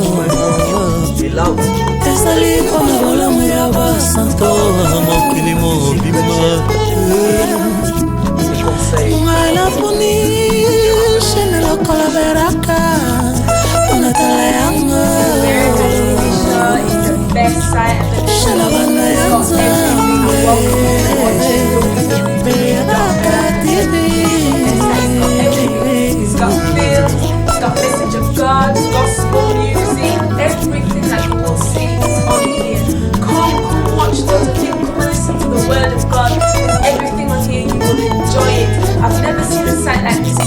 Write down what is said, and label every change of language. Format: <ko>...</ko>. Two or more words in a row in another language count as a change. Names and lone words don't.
<ln>esali pona bolamu ya basanto mokili mobimba ngala poni shene lokola Beraka pona tala yanga shene bana ya Nzambe Beraka TV.</ln> <en>It's got feel, it's got message of God, gospel music, everything that you will see is on here. Come watch Totally, come listen to the word of God. Everything on here, you will enjoy it. I've never seen a site like this.</en>